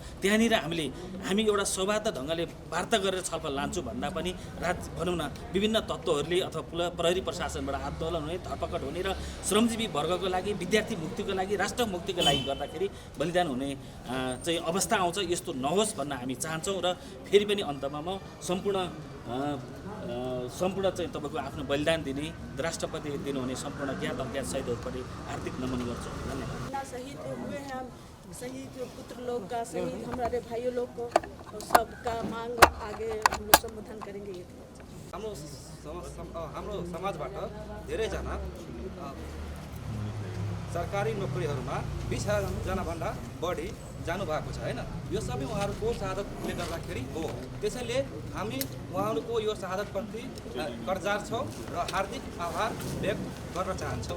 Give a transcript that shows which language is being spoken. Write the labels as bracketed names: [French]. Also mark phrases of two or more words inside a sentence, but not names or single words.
[Nepali] त्यहाँनिर हामी एउटा सौहार्द ढङ्गले वार्ता गरेर छलफल लान्छु भन्दा पनि भनौँ न विभिन्न तत्त्वहरूले अथवा प्रहरी प्रशासनबाट आन्दोलन हुने, धरपकड हुने र श्रमजीवी वर्गको लागि, विद्यार्थी मुक्तिको लागि, राष्ट्र मुक्तिको लागि गर्दाखेरि बलिदान हुने चाहिँ अवस्था आउँछ। यस्तो नहोस् भन्न हामी चाहन्छौँ। र फेरि पनि अन्तमा म सम्पूर्ण चाहिँ तपाईँको आफ्नो बलिदान दिने, राष्ट्रपति दिनुहुने सम्पूर्ण ज्ञात अज्ञात शहीदहरूप्रति हार्दिक नमन गर्छु। धन्यवाद। [Hindi] शहीद हुए हैं, शहीद पुत्र लोग का, शहीद हमारे भाइयों लोग को सबका मांग आगे हम लोग संबोधन करेंगे। [Nepali] हाम्रो समाजबाट धेरैजना सरकारी नोकरीहरूमा 20,000भन्दा बढी जानुभएको छ हैन। यो सबै उहाँहरूको शहादतले गर्दाखेरि हो। त्यसैले हामी उहाँहरूको यो शहादतप्रति कर्जार छौँ र हार्दिक आभार व्यक्त गर्न चाहन्छौँ।